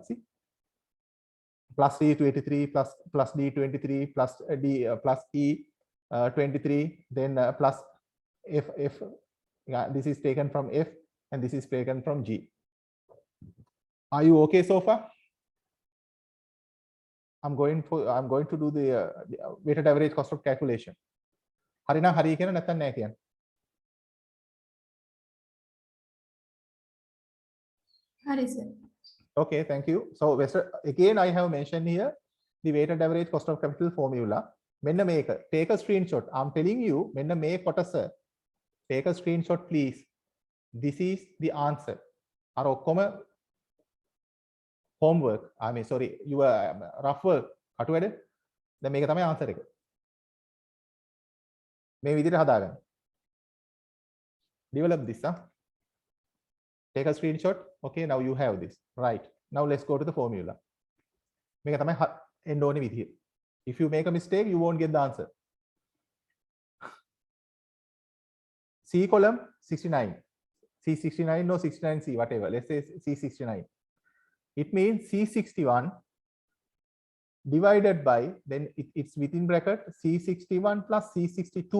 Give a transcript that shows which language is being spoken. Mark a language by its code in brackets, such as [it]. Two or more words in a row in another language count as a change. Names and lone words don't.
[en] See, plus C23 plus D23 plus D plus E23, then plus F. Yeah, this is taken from F and this is taken from G. Are you okay so far? I'm going to do the weighted average cost of calculation. [si] හරි නම් හරි කියන නැත්නම් නැහැ කියන්නේ. Hari, [en] sir. Okay, thank you. So again, I have mentioned here the weighted average cost of capital formula. [si] මෙන්න මේක. [en] Take a screenshot. I'm telling you, [si] මෙන්න මේ කොටස. [en] Take a screenshot, please. This is the answer. [si] අර ඔක්කොම homework. [en] I mean, sorry, your rough work. [si] කටු වැඩ. දැන් මේක තමයි answer එක. මේ විදිහට හදාගන්න. [en] Develop this, huh? Take a screenshot. Okay, now you have this. Right. Now let's go to the formula. [si] මේක තමයි end ඕනේ විදිය. [en] If you make a mistake, you won't get the answer. C column 69. C69, no 69C, whatever. Let's say C69. It means C61 divided by, then it's within bracket C61 plus C62.